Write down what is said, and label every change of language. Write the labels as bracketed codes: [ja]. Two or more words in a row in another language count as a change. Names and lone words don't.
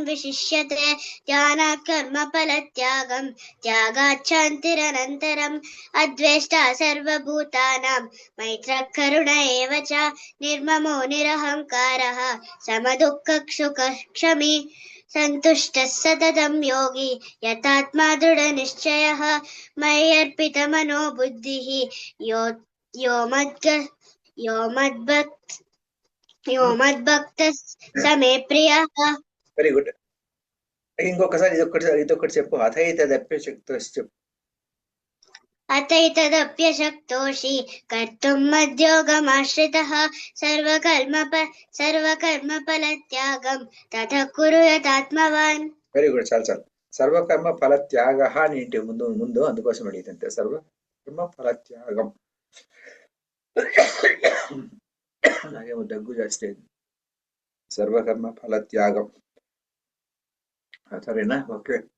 [sa] विशिष्यते ध्यानात् कर्मफलत्यागं त्यागात् शान्तिरनन्तरम् अद्वेष्टा सर्वभूतानां मैत्रः करुण एव च निर्ममो निरहङ्कारः समदुःखसुखक्षमी सन्तुष्टः सततं योगी यतात्मा दृढनिश्चयः मयि अर्पितमनो बुद्धिः यो मद्भक्तः स मे प्रियः. [en] Very good. [te] ఇంకొకసారి ఇదొకటి చెప్పు. అథైతదప్యశక్తోసి చెప్పు. [sa] अथैतदप्यशक्तोऽसि कर्तुं मद्योगमाश्रितः सर्वकर्मफलत्यागं ततः कुरु यतात्मवान्. [en] Very good. [te] చాలు చాలు. సర్వకర్మ ఫల త్యాగ అని ఇంటి ముందు అందుకోసం అడిగితే సర్వకర్మ ఫల త్యాగం. నాకేమో దగ్గు చేస్తే సర్వకర్మ ఫల త్యాగం. సరేనా? ఓకే.